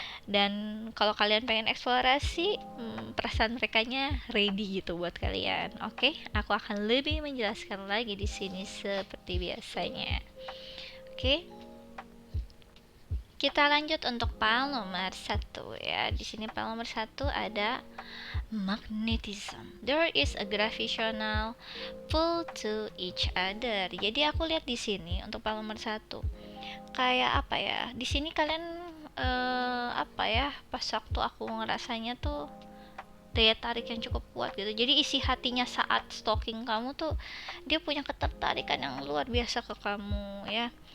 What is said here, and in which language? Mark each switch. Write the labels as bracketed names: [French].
[Indonesian] Dan kalau kalian pengen eksplorasi, perasaan merekanya ready gitu buat kalian. Oke, aku akan lebih menjelaskan lagi di sini seperti biasanya. Oke. Kita lanjut untuk file nomor satu ya. Di sini file nomor satu ada magnetism. [English] There is a gravitational pull to each other. [Indonesian] Jadi aku lihat di sini untuk file nomor satu. Kayak apa ya? Di sini kalian apa ya? Pas waktu aku ngerasanya tuh daya tarik yang cukup kuat gitu. Jadi isi hatinya saat stalking kamu tuh dia punya ketertarikan yang luar biasa ke kamu ya.